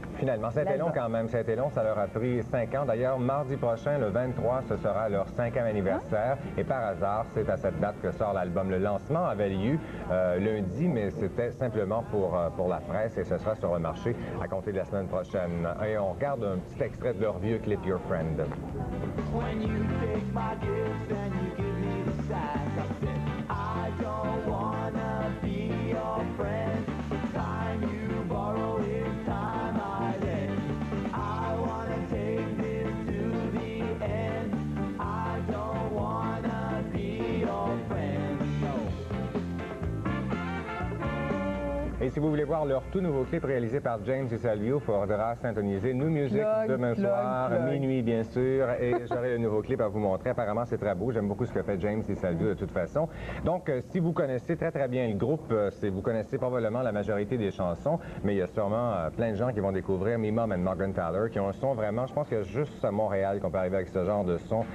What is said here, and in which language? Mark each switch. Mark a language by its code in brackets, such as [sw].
[fr] Finalement, ça a été long quand même, ça a été long, ça leur a pris 5 ans. D'ailleurs, mardi prochain, le 23, ce sera leur 5e anniversaire. Et par hasard, c'est à cette date que sort l'album. Le lancement avait lieu lundi, mais c'était simplement pour la presse et ce sera sur le marché à compter de la semaine prochaine. Et on regarde un petit extrait de leur vieux clip Your Friend. [en] When you take my gifts and you give me the sack, I said, I don't wanna be your friend. The time you borrow is time I lend. I wanna take this to the end. I don't wanna be your friend. No. [fr] Et si vous voulez voir leur tout nouveau clip réalisé par James et Salvio, il faudra syntoniser New Music demain soir, minuit bien sûr, et j'aurai le nouveau clip à vous montrer. Apparemment, c'est très beau. J'aime beaucoup ce que fait James et Salvio de toute façon. Donc, si vous connaissez très bien le groupe, vous connaissez probablement la majorité des chansons, mais il y a sûrement plein de gens qui vont découvrir Me Mom and Morgan Taylor, qui ont un son vraiment, je pense qu'il y a juste à Montréal qu'on peut arriver avec ce genre de son.